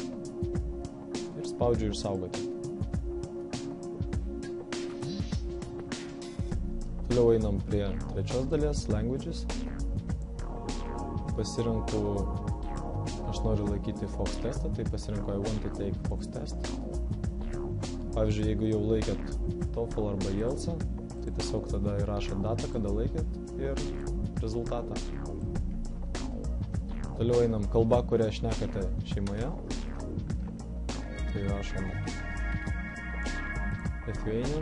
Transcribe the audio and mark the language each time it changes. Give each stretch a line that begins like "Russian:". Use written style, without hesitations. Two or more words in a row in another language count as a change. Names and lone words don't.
Lithuanian: Ir spaudžiu išsaugoti. Toliau einam prie trečios dalies, languages. Pasirinku, aš noriu laikyti Fox testą, tai pasirinku
English: I want to take Fox test.
Lithuanian: Pavyzdžiui, jeigu jau laikėt TOEFL arba IELTS, tai tiesiog tada įrašot datą, kada laikėt ir rezultatą. Toliau einam kalba, kurią šnekate šeimoje. Tai rašom Lithuanian.